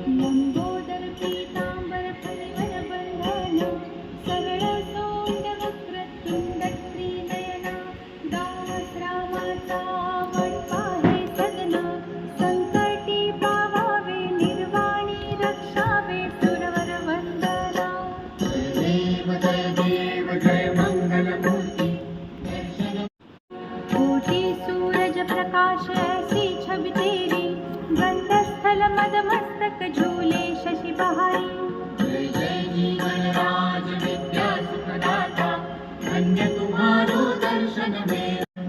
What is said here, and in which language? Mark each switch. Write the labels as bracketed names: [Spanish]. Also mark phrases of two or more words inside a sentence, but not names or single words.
[Marathi] लंबोदर पीतांबर फणिवर बंधन, सरळ सोंड वक्रतुंड त्रिनयना, दास रामाचा वडपा हे सदना, संकटी पावावे निर्वाणी रक्षावे सुरवर वंदना। जय देव जय मंगलमूर्ती, दर्शन [Hindi] कोटि सूरज प्रकाश ऐसी छवि तेरी, गंधस्थल मद मस्तक झूले शशि बहारी। जय जय जीवन राज विद्या सुखदाता, धन्य तुम्हारो दर्शन मेरा।